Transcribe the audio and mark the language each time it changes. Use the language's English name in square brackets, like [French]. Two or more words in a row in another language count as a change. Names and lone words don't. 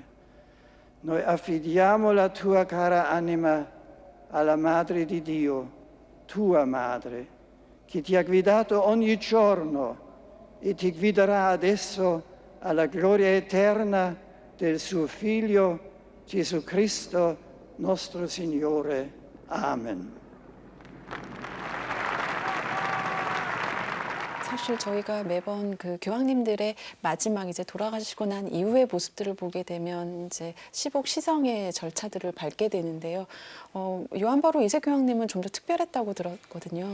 [Italian] Noi affidiamo la tua cara anima alla Madre di Dio, tua Madre, che ti ha guidato ogni giorno e ti guiderà adesso alla gloria eterna del suo Figlio Gesù Cristo, nostro Signore. Amen. [Korean] 사실 저희가 매번 그 교황님들의 마지막 이제 돌아가시고 난 이후의 모습들을 보게 되면 이제 시복 시성의 절차들을 밟게 되는데요. 요한 바로 2세 교황님은 좀 더 특별했다고 들었거든요.